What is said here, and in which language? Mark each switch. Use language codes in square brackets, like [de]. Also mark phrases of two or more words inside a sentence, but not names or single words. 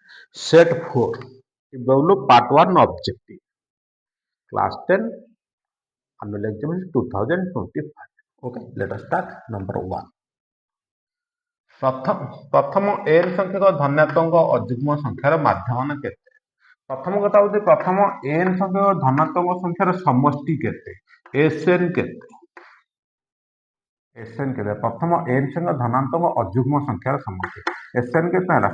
[en] Set 4. Develop Part 1 objective. Class 10 annual exam is 2025. Okay, let us start. Number 1. [or] ପ୍ରଥମ n ସଂଖ୍ୟକ ଧନାତ୍ମକ ଅଯୁଗ୍ମ ସଂଖ୍ୟାର ମାଧ୍ୟମାନ କେତେ? ପ୍ରଥମ କଥା ହେଉଛି ପ୍ରଥମ n ସଂଖ୍ୟକ ଧନାତ୍ମକ ସଂଖ୍ୟାର ସମଷ୍ଟି କେତେ? Sn କେତେ? Sn କେତେ? ପ୍ରଥମ n ସଂଖ୍ୟକ ଧନାତ୍ମକ ଅଯୁଗ୍ମ ସଂଖ୍ୟାର ସମଷ୍ଟି Sn କେତେ ହେଲା?